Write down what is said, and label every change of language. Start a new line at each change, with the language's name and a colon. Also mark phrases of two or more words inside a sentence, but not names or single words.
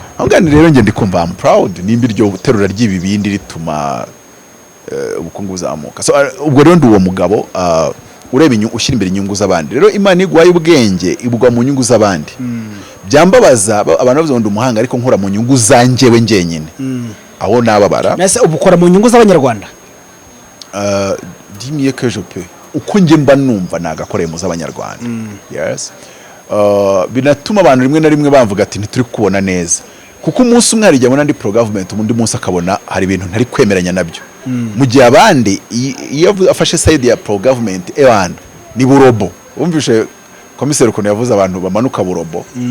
Kinyarwanda: ahangane rero nge ndikumva
English: I'm proud
Kinyarwanda: nimba iryo terura ry'ibibindi rituma ubukungu buzamuka so ubwo rero ndi uwo mugabo ureba ushyira imbere inyungu z'abandi rero Imana igwaye ubwenge ibugwa mu nyungu z'abandi byambabaza abantu bavuze ngo ndi umuhanga ariko nkora mu nyungu zanjyewe ngenyine aho nababara nase ubukora mu nyungu z'abanyarwanda dimiye
French: que je peux
Kinyarwanda: uko nge mba numva nagakoreye mu z'abanyarwanda yes binatuma abantu rimwe na rimwe bamvuga ati ntituri kubona neza kuko umunsi umwe harijya muri
English: pro government
Kinyarwanda: undi munsi akabona hari ibintu ntari kwemeranya nabyo mu gihe abandi iyo afashe side ya
English: pro government
Kinyarwanda: ni burobo umvishe komiseri ukuntu yavuze abantu bamanuka burobo